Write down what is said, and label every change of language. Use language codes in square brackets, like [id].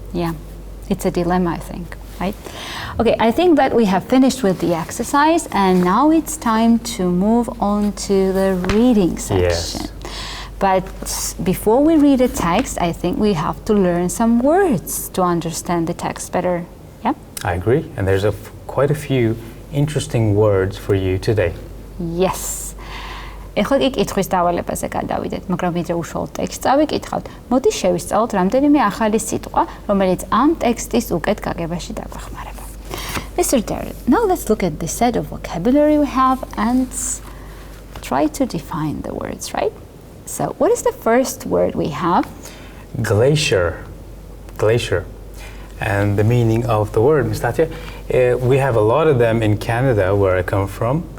[en] Yeah, it's a dilemma, I think, right? Okay, I think that we have finished with the exercise, and now it's time to move on to the reading section. Yes. But before we read a text, I think we have to learn some words to understand the text better. Yeah? I agree, and there's quite a few interesting words for you today. Yes. [ka] ეხლა კი კითხვის დავალებაზე გადავიდეთ, მაგრამ ვიდრე უშუალოდ ტექსტს წავიკითხავთ, მოდი შევისწავლოთ რამდენიმე ახალი სიტყვა, რომელიც ამ ტექსტის უკეთ გაგებაში დაგვეხმარება. [en] Mr. Derill, now let's look at the set of vocabulary we have and try to define the words, right? So what is the first word we have? Glacier. Glacier. And the meaning of the word, Ms. Thათია, we have a lot of them in Canada, where I come from.